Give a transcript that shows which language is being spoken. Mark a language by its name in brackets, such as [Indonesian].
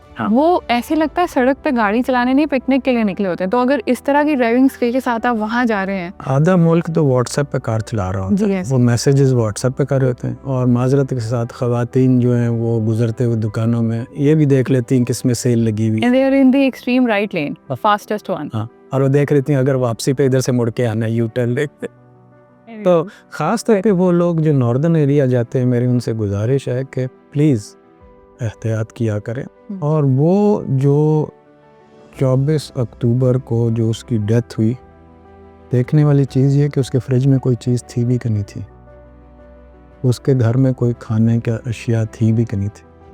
[Urdu] وہ ایسے لگتا ہے سڑک پہ گاڑی چلانے نہیں، پکنک کے لیے نکلے ہوتے ہیں. تو اگر اس طرح کی ڈرائیونگ اسکل کے ساتھ آپ وہاں جا رہے ہیں، آدھا ملک تو واٹس ایپ پہ کار چلا رہا ہوتا ہے، وہ میسیجز واٹس ایپ پہ کر رہے ہوتے ہیں. اور معذرت کے ساتھ خواتین جو ہیں وہ گزرتے ہوئے دکانوں میں یہ بھی دیکھ لیتی ہیں کس میں سیل لگی ہوئی [English] and they are in the extreme right lane, the fastest one. [Urdu] ہاں، اور وہ دیکھ لیتی ہیں اگر واپسی پہ ادھر سے مڑ کے آنا ہے یو ٹرن دیکھتے. تو خاص طور پہ وہ لوگ جو ناردن ایریا جاتے ہیں، میری ان سے گزارش ہے کہ پلیز احتیاط کیا کریں. اور وہ جو 24 اکتوبر کو جو اس کی ڈیتھ ہوئی، دیکھنے والی چیز یہ کہ اس کے فریج میں کوئی چیز تھی بھی کہ نہیں تھی، اس کے گھر میں کوئی کھانے کا اشیاء تھی بھی کہ نہیں تھی.